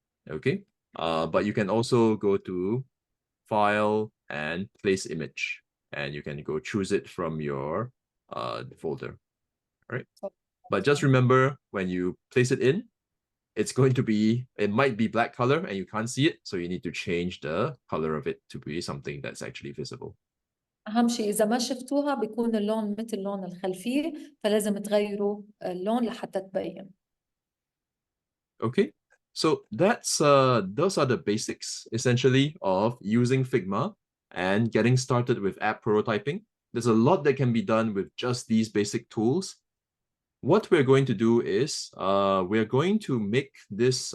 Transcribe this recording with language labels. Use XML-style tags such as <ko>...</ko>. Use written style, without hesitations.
<en>Okay, but you can also go to File and Place Image, and you can go choose it from your folder. All right, but just remember when you place it in, it might be black color and you can't see it, so you need to change the color of it to be something that's actually visible.</en> <ar>أهم شيء إذا ما شفتوها بيكون اللون مثل لون الخلفية، فلازم تغيروا اللون لحتى تبين.</ar> <en>Okay, so that's those are the basics essentially of using Figma and getting started with app prototyping. There's a lot that can be done with just these basic tools. What we're going to do is we're going to make this.</en>